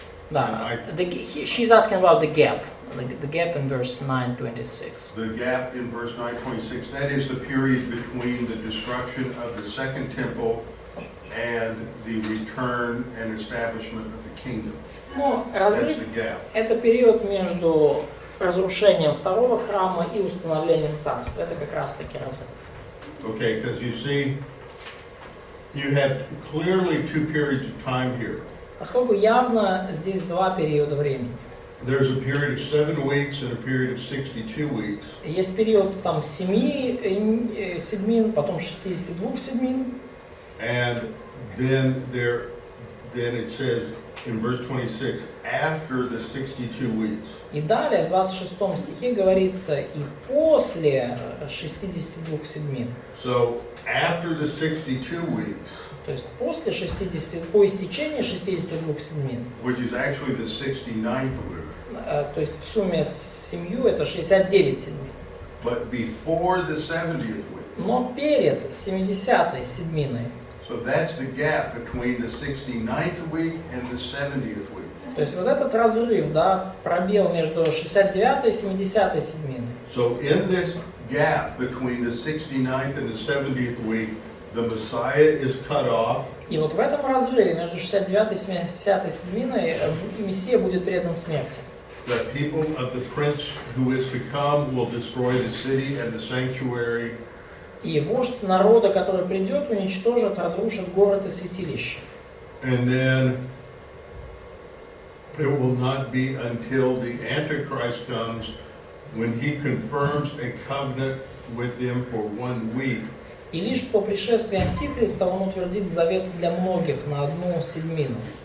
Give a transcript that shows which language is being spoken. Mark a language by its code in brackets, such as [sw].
[ru] Да. [en] She's asking about the gap. The gap in verse 9:26. The gap in verse 9:26, that is the period between the destruction of the second temple and the return and establishment of the kingdom. [ru] Ну, [en] That's [ru] разрыв [en] the gap. [ru] это период между разрушением второго храма и установлением царства. Это как раз таки разрыв. [en] Okay, because you see, you have clearly two periods of time here. [ru] Поскольку явно здесь два периода времени. [en] There's a period of 7 weeks and a period of 62 weeks. [ru] Есть период там 7 седмин, потом 62 седмин. [en] And then it says in verse 26, after the 62 weeks. [ru] И далее в 26 стихе говорится и после 62 седмин. [en] So after the 62 weeks, [ru] То есть после 60, по истечении 62 седмин, [en] which is actually the 69th week, [ru] то есть в сумме с 7 это 69 седмин. [en] but before the 70th week. [ru] Но перед 70-й седминой, [en] So that's the gap between the 69th week and the 70th week. [ru] то есть вот этот разрыв, да, пробел между 69-й и 70-й седминой. [en] So in this gap between the 69th and the 70th week, the Messiah is cut off. [ru] И вот в этом разрыве между 69-й и 70-й седминой Мессия будет предан смерти. [en] The people of the prince who is to come will destroy the city and the sanctuary. [ru] И вождь народа, который придет, уничтожит, разрушит город и святилище. [en] And then it will not be until the Antichrist comes when he confirms a covenant with them for 1 week. [ru] И лишь по пришествии Антихриста он утвердит завет для многих на 1 седмину.